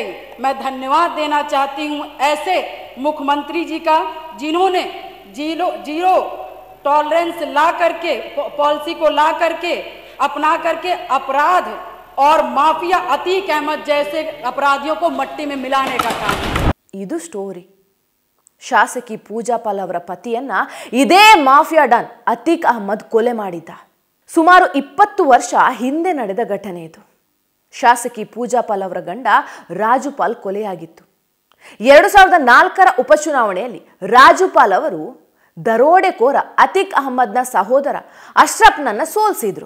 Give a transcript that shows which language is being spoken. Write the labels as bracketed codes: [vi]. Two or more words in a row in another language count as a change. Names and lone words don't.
[hi] मैं धन्यवाद देना चाहती हूँ ऐसे मुख्यमंत्री जी का, जिन्होंने [en] zero tolerance [hi] ला करके, पॉलिसी को ला करके, अपना करके अपराध और माफिया अतीक अहमद जैसे अपराधियों को मट्टी में मिलाने का काम. [kn] ಇದು ಸ್ಟೋರಿ. ಶಾಸಕಿ ಪೂಜಾ ಪಾಲ್ ಅವರ ಪತಿಯನ್ನ ಇದೇ [en] mafia don [kn] ಅತೀಕ್ ಅಹಮ್ಮದ್ ಕೊಲೆ ಮಾಡಿದ್ದ. ಸುಮಾರು 20 ವರ್ಷ ಹಿಂದೆ ನಡೆದ ಘಟನೆ ಇದು. ಶಾಸಕಿ ಪೂಜಾ ಪಾಲ್ ಅವರ ಗಂಡ ರಾಜುಪಾಲ್ ಕೊಲೆಯಾಗಿತ್ತು. 2004ರ ಉಪಚುನಾವಣೆಯಲ್ಲಿ ರಾಜುಪಾಲ್ ಅವರು ದರೋಡೆಕೋರ ಅತೀಕ್ ಅಹಮ್ಮದ್ನ ಸಹೋದರ ಅಶ್ರಫ್ನನ್ನ ಸೋಲಿಸಿದ್ರು.